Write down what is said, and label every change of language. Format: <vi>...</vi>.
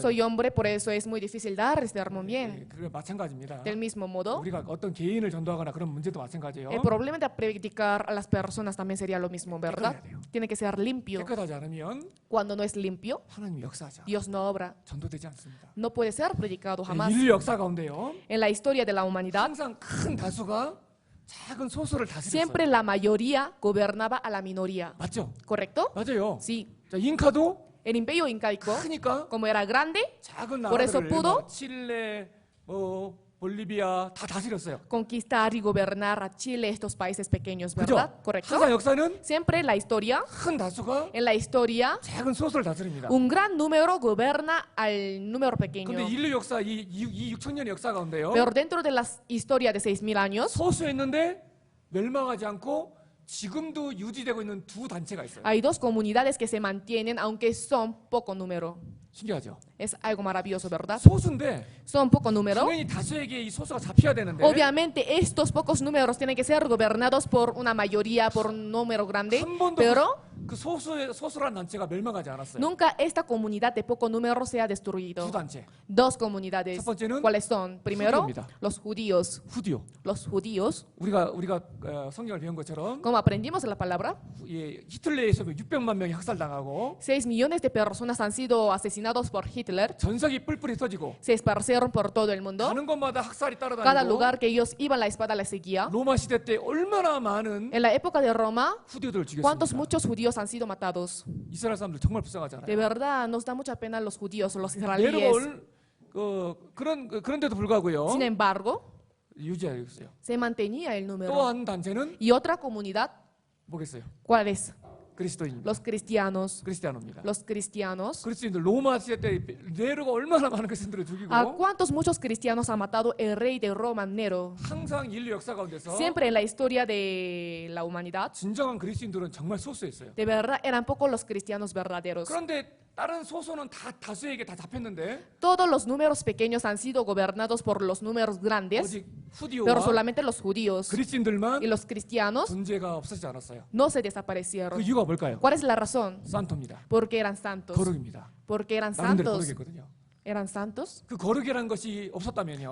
<es>soy hombre, por eso es muy difícil dar este sermón bien.</es> <ko>그게 마찬가지입니다.</ko> <es>Del mismo modo,</es> <ko>우리가 어떤 개인을 전도하거나 그런 문제도 마찬가지예요.</ko> <es>el problema de predicar a las personas también sería lo mismo, ¿verdad? Tiene que ser limpio.</es> <ko>깨끗하지 않으면</ko> <es>Cuando no es limpio,</es> <ko>하나님이 역사하지 않아요.</ko> <es>Dios no obra.</es> <ko>전도되지 않습니다.</ko> <es>No puede ser predicado jamás.</es> <ko>인류 역사 가운데요.</ko> <es>En la historia de la humanidad,</es> <ko>항상 큰 다수가 작은 소수를 다스렸어요.</ko> <es>siempre la mayoría gobernaba a la minoría.</es> <ko>맞죠?</ko> <es>¿Correcto?</es> <ko>맞아요.</ko> <es>Sí.</es> <ko>자, 잉카도</ko> <es>El imperio incaico,</es> <ko>크니까</ko> <es>como era grande,</es> <ko>작은</ko> <es>Por eso</es> <ko>나라들을</ko> <es>pudo</es> <ko>뭐 칠레, 볼리비아 다 다스렸어요.</ko> <es>conquistar y gobernar a Chile, estos países pequeños,</es> <ko>그죠?</ko> <es>¿verdad? ¿Correcto?</es> <ko>항상 역사는</ko> <es>Siempre la historia,</es> <ko>큰 다수가</ko> <es>en la historia,</es> <ko>작은 소수를 다스립니다.</ko> <es>un gran número goberna al número pequeño.</es> <ko>근데 인류 역사 이 6천년의 역사 가운데요.</ko> <es>Pero dentro de la historia de 6.000 años,</es> <ko>소수였는데 멸망하지 않고 지금도 유지되고 있는 두 단체가 있어요.</ko> <es>hay dos comunidades que se mantienen, aunque son poco número.</es> <ko>신기하죠?</ko> <es>Es algo maravilloso, ¿verdad?</es> <ko>소수인데</ko> <es>Son poco número.</es> <ko>당연히 다수에게 이 소수가 잡혀야 되는데</ko> <es>Obviamente estos pocos números tienen que ser gobernados por una mayoría, por un número grande,</es> <ko>한 번도</ko> <es>pero</es> <ko>그 소수란 단체가 멸망하지 않았어요.</ko> <es>nunca esta comunidad de poco número se ha destruido.</es> <ko>두 단체.</ko> <es>Dos comunidades.</es> <ko>첫 번째는</ko> <es>¿Cuáles son? Primero,</es> <ko>judío입니다.</ko> <es>los judíos. 후디오. Los judíos,</es> <ko>우리가 성경을 배운 것처럼</ko> <es>como aprendimos la palabra,</es> <ko>히틀러에 의해서 600만 명이 학살당하고</ko> <es>6 millones de personas han sido asesinados por Hitler.</es> <ko>전석이 뿔뿔이 터지고</ko> <es>Se esparcieron por todo el mundo.</es> <ko>가는 곳마다 학살이</ko> <es>Cada</es> <ko>따라다니고</ko> <es>lugar que ellos iban, la espada les seguía.</es> <ko>로마 시대 때 얼마나 많은</ko> <es>En la época de Roma,</es> <ko>후디오들을</ko> <es>¿cuántos</es> <ko>죽였습니까?</ko> <es>muchos judíos han sido matados?</es> <ko>이스라엘 사람들 정말 불쌍하잖아요.</ko> <es>De verdad, nos da mucha pena los judíos, los israelíes.</es> <ko>내려올 그런데도 불구하고요.</ko> <es>Sin embargo,</es> <ko>유지하고 있어요.</ko> <es>se mantenía el número.</es> <ko>또 한 단체는</ko> <es>Y otra comunidad,</es> <ko>뭐겠어요?</ko> <es>¿cuál es?</es> <ko>그리스도인입니다.</ko> <es>Los cristianos.</es> <ko>그리스도인입니다.</ko> <es>Los cristianos.</es> <ko>그리스도인들 로마 시대 때 네로가 얼마나 많은 그리스도인들을 죽이고</ko> <es>¿A cuántos muchos cristianos ha matado el rey de Roma, Nero?</es> <ko>항상 인류 역사 가운데서</ko> <es>Siempre en la historia de la humanidad,</es> <ko>진정한 그리스도인들은 정말 소수였어요.</ko> <es>de verdad, eran pocos los cristianos verdaderos.</es> <ko>그런데 다른 소수는 다 다수에게 다 잡혔는데</ko> <es>Todos los números pequeños han sido gobernados por los números grandes,</es> <ko>오직</ko> <es>pero solamente los judíos</es> <ko>그리스도인들만</ko> <es>y los cristianos</es> <ko>존재가 없어지지 않았어요.</ko> <es>no se</es> <ko>그</ko> <es>desaparecieron.</es> <ko>이유가 뭘까요?</ko> <es>¿Cuál es la razón?</es> <ko>산토입니다.</ko> <es>Porque eran santos.</es> <ko>거룩입니다.</ko> <es>Porque eran</es> <ko>나름대로</ko> <es>santos.</es> <ko>거룩했거든요.</ko> <es>Eran santos.</es> <ko>그 거룩이라는 것이 없었다면요.</ko>